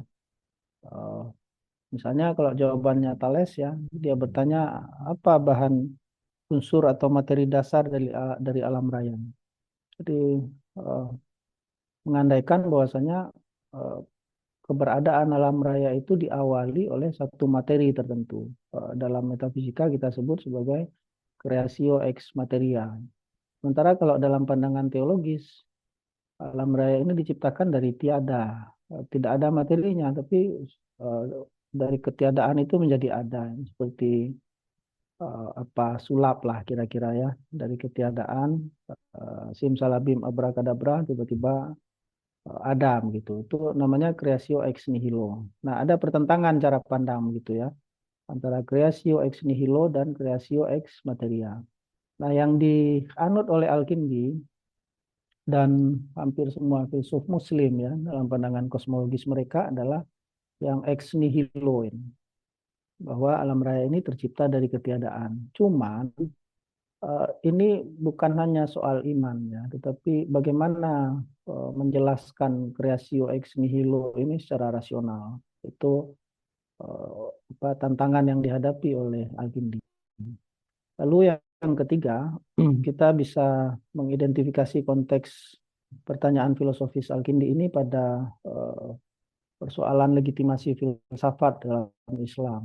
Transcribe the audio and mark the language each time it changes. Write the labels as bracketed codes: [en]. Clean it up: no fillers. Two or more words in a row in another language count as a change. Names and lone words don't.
[id] Eh, Misalnya kalau jawabannya Thales ya, dia bertanya apa bahan unsur atau materi dasar dari alam raya. Jadi eh, mengandaikan bahwasanya eh, keberadaan alam raya itu diawali oleh satu materi tertentu. Dalam metafisika kita sebut sebagai [la] creatio ex materia. [id] Sementara kalau dalam pandangan teologis, alam raya ini diciptakan dari tiada. Tidak ada materinya, tapi eh, dari ketiadaan itu menjadi ada. Seperti apa sulap lah kira-kira ya. Dari ketiadaan, simsalabim abrakadabra, tiba-tiba Adam gitu. Itu namanya [la] creatio ex nihilo. [id] Nah, ada pertentangan cara pandang gitu ya antara [la] creatio ex nihilo [id] dan [la] creatio ex materia. [id] Nah, yang dianut oleh Al-Kindi dan hampir semua filsuf muslim ya dalam pandangan kosmologis mereka adalah yang [la] ex nihilo [id] ini, bahwa alam raya ini tercipta dari ketiadaan. Cuman ini bukan hanya soal iman ya, tetapi bagaimana menjelaskan [la] creatio ex nihilo [id] ini secara rasional. Itu tantangan yang dihadapi oleh Al-Kindi. Lalu yang ketiga, kita bisa mengidentifikasi konteks pertanyaan filosofis Al-Kindi ini pada persoalan legitimasi filsafat dalam Islam.